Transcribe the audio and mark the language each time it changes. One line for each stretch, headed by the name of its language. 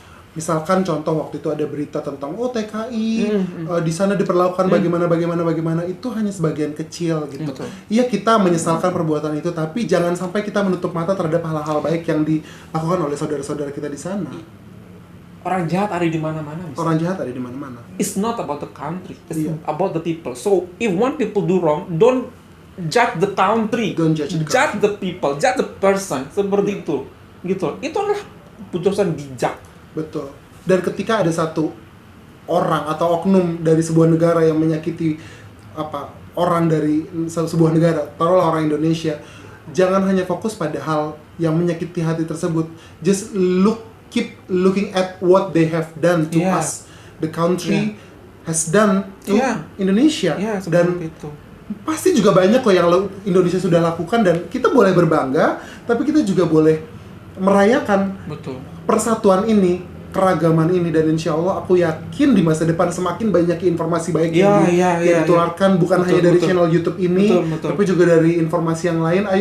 Indonesian: Misalkan contoh waktu itu ada berita tentang TKI di sana diperlakukan bagaimana, itu hanya sebagian kecil gitu. Iya, kita menyesalkan perbuatan itu, tapi jangan sampai kita menutup mata terhadap hal-hal baik yang dilakukan oleh saudara-saudara kita di sana. Orang jahat ada di mana-mana. Orang jahat ada di mana-mana.
English: It's not about the country, it's about the people. So if one people do wrong, don't judge the country, Don't judge the judge the people, judge the person, seperti itu, gitu.
Indonesian: Itu adalah putusan bijak. Betul. Dan ketika ada satu orang atau oknum dari sebuah negara yang menyakiti orang dari sebuah negara, taruhlah orang Indonesia, jangan hanya fokus pada hal yang menyakiti hati tersebut.
English: Just keep looking at what they have done to Yeah. us. The country has done to Indonesia.
Indonesian: Dan itu. pasti juga banyak kok yang Indonesia sudah lakukan, dan kita boleh berbangga, tapi kita juga boleh merayakan persatuan ini, keragaman ini, dan insya Allah aku yakin di masa depan semakin banyak informasi baik yang ditularkan bukan hanya dari channel YouTube ini, tapi juga dari informasi yang lain.